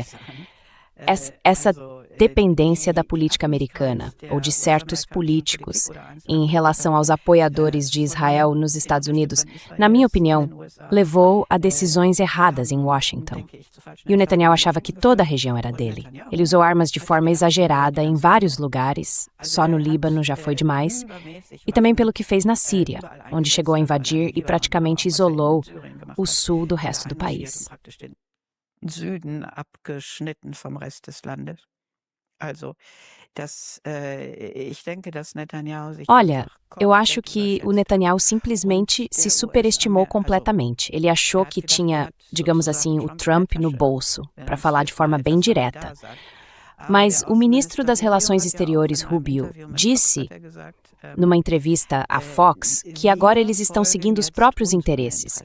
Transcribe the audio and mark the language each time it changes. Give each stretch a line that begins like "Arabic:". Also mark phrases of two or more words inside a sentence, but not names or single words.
Portuguese: Essa dependência da política americana, ou de certos políticos, em relação aos apoiadores de Israel nos Estados Unidos, na minha opinião, levou a decisões erradas em Washington. E o Netanyahu achava que toda a região era dele. Ele usou armas de forma exagerada em vários lugares, só no Líbano já foi demais, e também pelo que fez na Síria, onde chegou a invadir e praticamente isolou o sul do resto do país.
German: Süden abgeschnitten vom Rest des Landes. Also, ich denke, dass Netanyahu sich.
Portuguese: Olha, eu acho que o Netanyahu simplesmente se superestimou completamente. Ele achou que tinha, digamos assim, o Trump no bolso, para falar de forma bem direta. Mas o ministro das Relações Exteriores, Rubio, disse, numa entrevista à Fox, que agora eles estão seguindo os próprios interesses.